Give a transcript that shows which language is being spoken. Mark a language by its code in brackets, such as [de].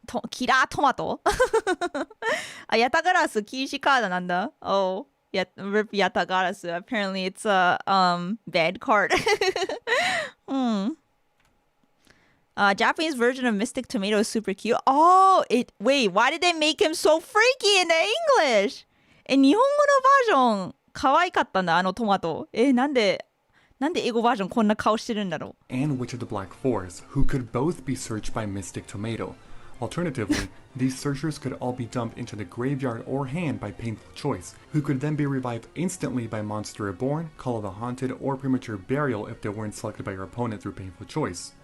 [ja] キラートマトあ、ヤタガラス禁止カードなんだ。 [en] Oh, rip ヤタガラス. Apparently it's a bad card. Japanese version of Mystic Tomato is super cute. Oh, wait, why did they make him so freaky in the English? [ja] 日本語のバージョン可愛かったんだ、あのトマト。なんで英語バージョンこんな顔してるんだろう。 [en] And Witch of the Black Forest, who could both be searched by Mystic Tomato. Alternatively, these searchers could all be dumped into the graveyard or hand by Painful Choice, who could then be revived instantly by Monster Reborn, Call of the Haunted, or Premature Burial if they weren't selected by your opponent through Painful Choice.